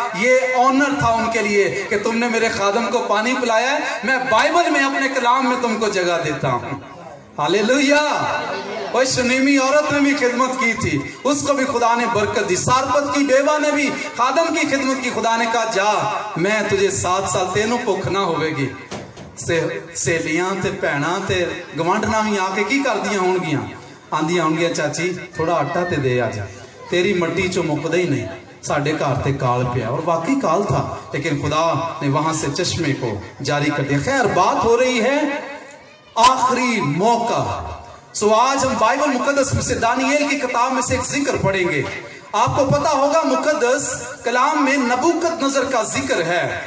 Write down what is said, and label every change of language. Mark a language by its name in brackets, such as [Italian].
[Urdu] یہ آنر تھا ان کے لیے کہ تم نے میرے خادم کو پانی پلایا ہے, میں بائبل میں اپنے کلام میں تم کو جگہ دیتا ہوں. ہاللیلویا. وہ شنیمی عورت نے بھی خدمت کی تھی, اس کو بھی خدا نے برکت دی. سارپت کی بیوہ نے بھی خادم کی خدمت کی. خدا نے کہا جا, میں تجھے 7 سال [Punjabi] تینوں بھوک نہ ہوئے گی. سہیلیاں تے بھیناں تے گوانڈنا بھی آ کے کی کر دیا ہون گیاں, آندیاں ہون گیاں چاچی تھوڑا آٹا تے دے آ جا, تیری مٹی چو مکدے ہی نہیں, ساڈے گھر تے کال پیا. [Urdu] اور واقعی کال تھا, لیکن خدا نے وہاں سے چشمے کو جاری کر دیا. خیر, بات ہو رہی ہے آخری موقع. سو آج ہم بائبل مقدس میں سے دانییل کی کتاب میں سے ایک ذکر پڑھیں گے. آپ کو پتا ہوگا مقدس کلام میں نبوکت نظر کا ذکر ہے.